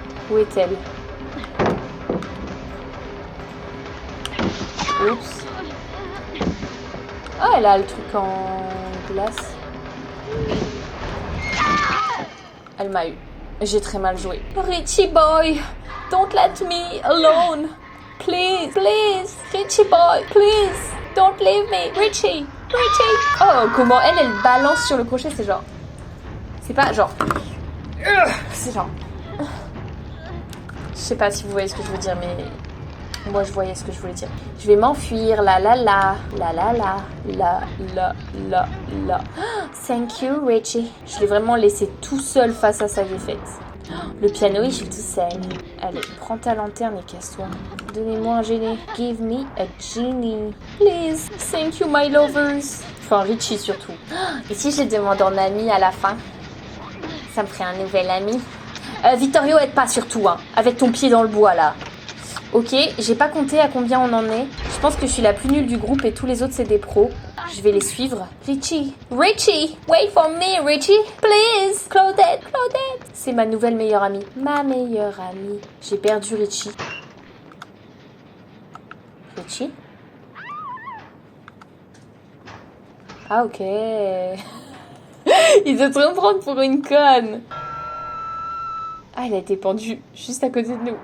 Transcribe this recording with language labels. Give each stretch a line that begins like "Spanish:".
French: Où est-elle? Oups. Oh, elle a le truc en glace. Elle m'a eu. J'ai très mal joué.
English: Richie Boy, don't let me alone. Please, please. Richie Boy, please. Don't leave me. Richie, Richie.
French: Oh, comment elle balance sur le crochet, c'est genre... C'est pas genre... C'est genre... Je sais pas si vous voyez ce que je veux dire, mais... Moi, je voyais ce que je voulais dire. Je vais m'enfuir. La la la. La la la. La la la la.
English: Thank you, Richie.
French: Je l'ai vraiment laissé tout seul face à sa défaite. Le piano, il joue tout seul. Allez, prends ta lanterne et casse-toi. Donnez-moi un genie.
English: Give me a genie. Please. Thank you, my lovers.
French: Enfin, Richie surtout. Et si je le demande en ami à la fin? Ça me ferait un nouvel ami. Vittorio, aide pas surtout, hein. Avec ton pied dans le bois, là. Ok, j'ai pas compté à combien on en est. Je pense que je suis la plus nulle du groupe et tous les autres c'est des pros. Je vais les suivre.
English: Richie, Richie, wait for me, Richie, please. Claudette, Claudette.
French: C'est ma nouvelle meilleure amie. Ma meilleure amie. J'ai perdu Richie. Richie? Ah ok. Il doit trop me prendre pour une conne. Ah, elle a été pendue juste à côté de nous.